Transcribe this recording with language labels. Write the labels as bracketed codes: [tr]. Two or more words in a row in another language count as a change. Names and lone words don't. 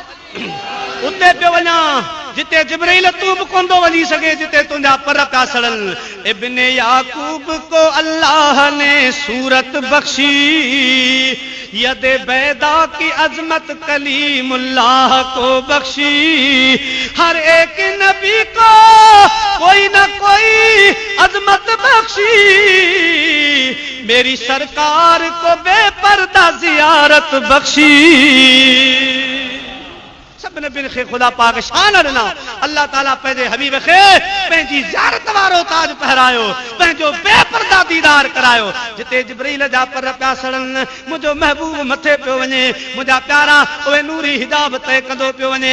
[sd] उते पियो वञा जिते जिब्रील तू भी कोंदो वञी सघे, जिते तुंहिंजा पर पिया सड़न। [ur] ابن یعقوب کو اللہ نے صورت بخشی، یدِ بیضا کی عظمت کلیم اللہ کو بخشی. ہر ایک نبی کو کوئی نہ کوئی عظمت بخشی، میری سرکار کو بے پردہ زیارت بخشی. [sd] सब नबी खे खुदा पाक शान ॾिना। अल्लाह ताला पंहिंजे हबीब खे पंहिंजी ज़ियारत वारो ताज पहिरायो, पंहिंजो बेपर्दा दीदार करायो। जिते जिब्रील जा पर पिया सड़न, मुंहिंजो महबूब मथे पियो वञे, मुंहिंजा प्यारा उहे नूरी हिजाब तय कंदो पियो वञे।